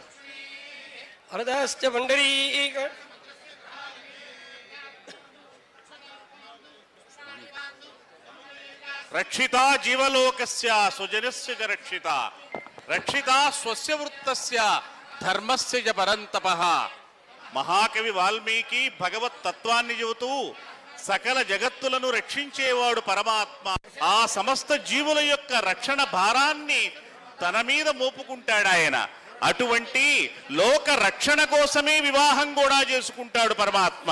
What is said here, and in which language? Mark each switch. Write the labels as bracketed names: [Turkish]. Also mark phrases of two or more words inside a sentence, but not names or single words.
[Sanskrit] वरदाश्च पुण्डरीक रक्षिता जीवलोकस्य स्वजनस्य च रक्षिता रक्षिता स्वस्य वृत्तस्य धर्मस्य च परन्तपः [Telugu] మహాకవి వాల్మీకి భగవత్ తత్వాన్ని చెబుతూ సకల జగత్తులను రక్షించేవాడు పరమాత్మ. ఆ సమస్త జీవుల యొక్క రక్షణ భారాన్ని తన మీద మోపుకుంటాడు ఆయన. అటువంటి లోక రక్షణ కోసమే వివాహం కూడా చేసుకుంటాడు పరమాత్మ.